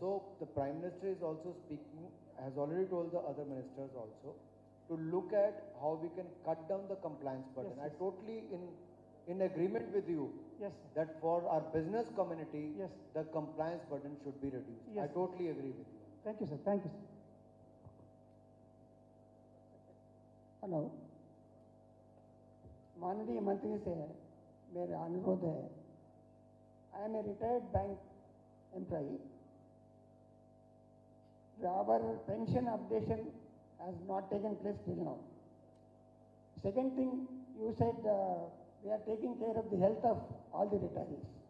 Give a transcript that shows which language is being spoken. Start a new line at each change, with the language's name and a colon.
English: So the Prime Minister is also speaking, has already told the other ministers also to look at how we can cut down the compliance burden. Yes, I totally in agreement with you. Yes, That for our business community, yes, the compliance burden should be reduced. Yes, I totally agree with you. Thank you, sir. Thank you, sir.
Hindi: Hello, माननीय मंत्री से मेरा अनुरोध है.
English: I am a retired bank employee. Our pension updation has not taken place till now. Second thing, you said we are taking care of the health of all the retirees.